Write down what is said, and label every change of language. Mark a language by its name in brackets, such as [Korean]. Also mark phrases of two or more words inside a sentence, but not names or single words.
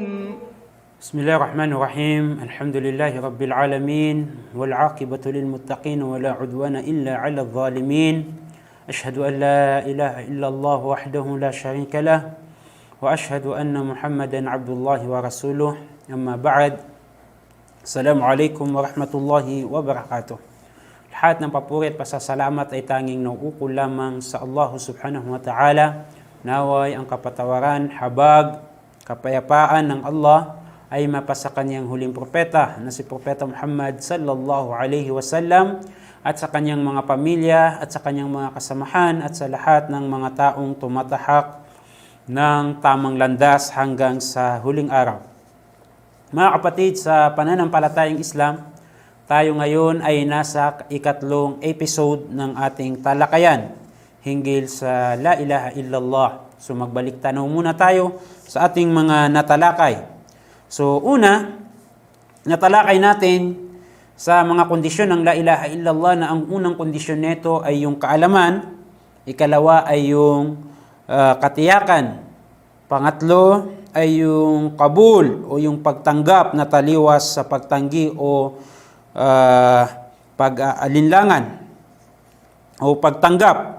[Arabic] بسم الله الرحمن الرحيم الحمد لله رب العالمين والعاقبة للمتقين ولا عدوان إلا على الظالمين أشهد أن لا إله إلا الله وحده لا شريك له وأشهد أن محمدا عبد الله ورسوله أما بعد السلام عليكم ورحمة الله وبركاته. [Filipino] Lahat ng papuri at pasasalamat ay tanging nauukol lamang sa Allah [Arabic] سبحانه وتعالى. [Filipino] Naway ang kapatawaran, habag, kapayapaan ng Allah ay mapasa kanyang huling propeta na si Propeta Muhammad [Arabic] صلى الله عليه وسلم [Filipino] at sa kanyang mga pamilya at sa kanyang mga kasamahan at sa lahat ng mga taong tumatahak ng tamang landas hanggang sa huling araw. Mga kapatid, sa pananampalatayang Islam, tayo ngayon ay nasa ikatlong episode ng ating talakayan hinggil sa [Arabic] لا إله إلا الله. [Filipino] So magbalik tanaw muna tayo sa ating mga natalakay. So una, natalakay natin sa mga kondisyon ng [Arabic] لا إله إلا الله [Filipino] na ang unang kondisyon nito ay yung kaalaman, ikalawa ay yung katiyakan, pangatlo ay yung kabul o yung pagtanggap na taliwas sa pagtanggi o pag-alinlangan o pagtanggap.